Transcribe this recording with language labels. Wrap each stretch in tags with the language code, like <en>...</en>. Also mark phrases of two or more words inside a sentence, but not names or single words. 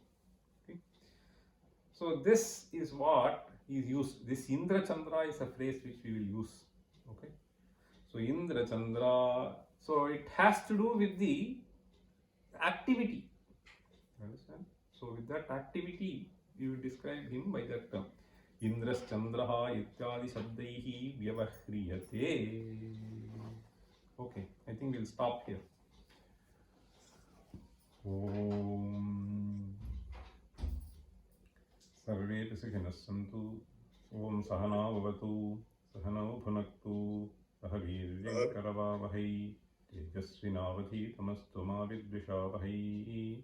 <en>Okay? So this is what is used. This Indra Chandra is a phrase which we will use. Okay? So Indra Chandra, so it has to do with the activity. Understand? So with that activity, you will describe him by that term.</en> <sa>इन्द्रश्चन्द्रः इत्यादि शब्दैः व्यवह्रियते.</sa> <en>Okay, I think we'll stop here.</en> <sa>ॐ सर्वे सुखिनः सन्तु. ॐ सह नाववतु। सह नौ भुनक्तु. सह वीर्यं करवावहै। तेजस्वि नावधीतमस्तु मा विद्विषावहै.</sa>